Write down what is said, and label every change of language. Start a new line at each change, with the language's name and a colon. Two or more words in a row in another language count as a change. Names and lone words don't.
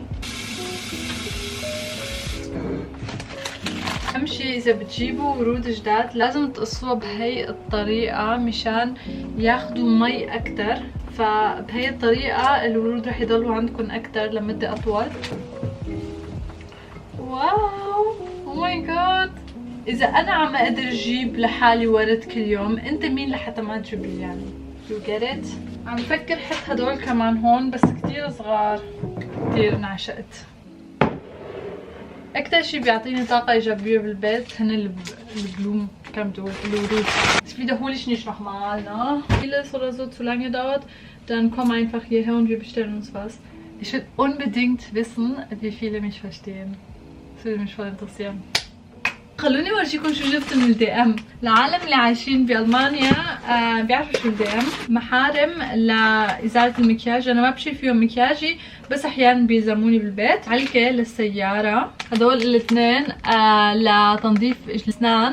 Arabic: اهم شي اذا بتجيبوا ورود جداد لازم تقصوها بهي الطريقة مشان ياخدوا مي اكتر، فبهي الطريقة الورود رح يضلوا عندكم اكتر لمدة اطول. واو
English: oh my God,
Arabic: اذا انا عم اقدر اجيب لحالي ورد كل يوم، انت مين لحتى ما تجيب لي يعني؟
English: you get it؟
Arabic: عم بفكر حط هدول كمان هون بس كتير صغار، كتير انعشقت. اكتر شي بيعطيني طاقة ايجابية بالبيت هن البلوم الورود.
German: Es wiederhole ich nicht nochmal, ne? Vieles oder so zu lange dauert, dann komm einfach hierher und wir bestellen uns was. Ich will unbedingt wissen, wie viele mich verstehen. Das würde mich voll interessieren.
Arabic: خلوني اورجيكم شو جبت من الدي ام. العالم اللي عايشين بالمانيا بيعرفوا شو الدي ام، محارم لازاله المكياج. انا ما بشيل فيهم مكياجي بس احيانا بيلزموني بالبيت. علكه للسياره، هدول الاثنين لتنظيف الاسنان.